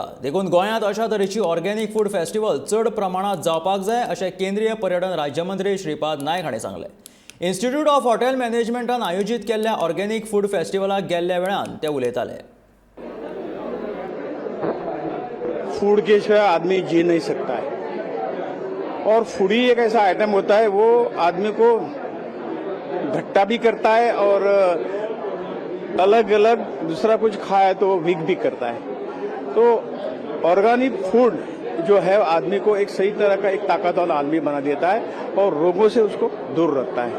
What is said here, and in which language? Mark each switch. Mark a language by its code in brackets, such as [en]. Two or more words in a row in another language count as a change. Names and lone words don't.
[kok] देखून गोंयांत अशा तरेची [en] organic food festival [kok] चड प्रमाणात जावपाक जाय अशें केंद्रीय पर्यटन राज्यमंत्री श्रीपाद नायक हांणी सांगलें. इन्स्टिट्यूट ऑफ हॉटेल मॅनेजमेंटान आयोजीत केल्ल्या [en] organic food [kok] फेस्टिवलाक गेल्ल्या वेळान ते उलयताले. [hi] फूड के सिवा आदमी जी नहीं सकता है और फूड ही एक ऐसा आइटम होता है वो आदमी को घट्टा भी करता है और अलग अलग दूसरा कुछ खाए तो वीक भी करता है. तो [en] organic food [hi] जो है आदमी को एक सही तरह का एक ताकत वाला आदमी बना देता है और रोगों से उसको दूर रखता है.